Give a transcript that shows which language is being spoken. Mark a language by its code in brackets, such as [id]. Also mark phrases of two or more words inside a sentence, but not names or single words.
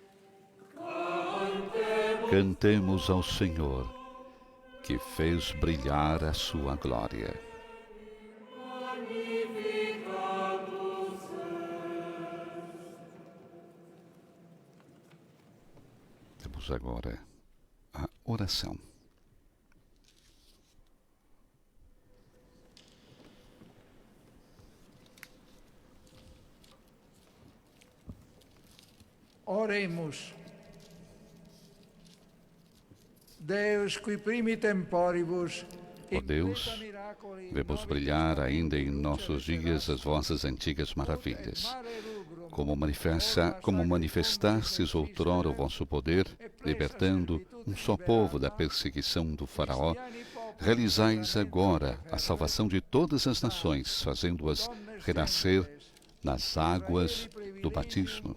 [pt] Cantemos ao Senhor, que fez brilhar a sua glória. Temos agora a oração. [la] Oremus. Deus qui primi temporibus. [pt] Ó Deus, vemos brilhar ainda em nossos dias as vossas antigas maravilhas. Como manifestastes outrora o vosso poder, libertando um só povo da perseguição do faraó, realizais agora a salvação de todas as nações, fazendo-as renascer nas águas do batismo.